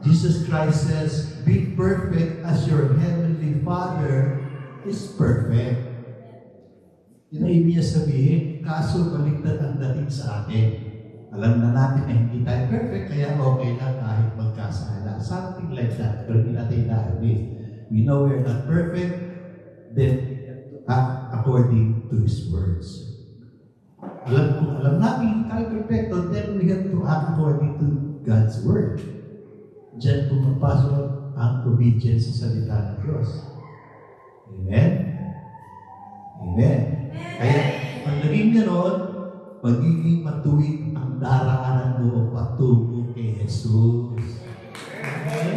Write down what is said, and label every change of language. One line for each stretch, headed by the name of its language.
English: Jesus Christ says, be perfect as your heavenly Father is perfect.
Filipino: Yun ang ibig niya sabihin, kaso baliktad ang dating sa atin. Alam na natin na hindi tayo perfect, kaya okay lang kahit magkasala.
English: Something like that.
Filipino: Pero hindi natin na-admit.
English: We know we're not perfect, then act according to His words.
Filipino: Alam natin hindi tayo perfecto,
English: then we have to act according to God's word.
Filipino: Diyan pumapasok ang obedience sa salita ng Diyos. Amen? Amen. Kaya, pag naging gano'n, magiging matuwid ang daraanan mo patungo kay Jesus. Amen?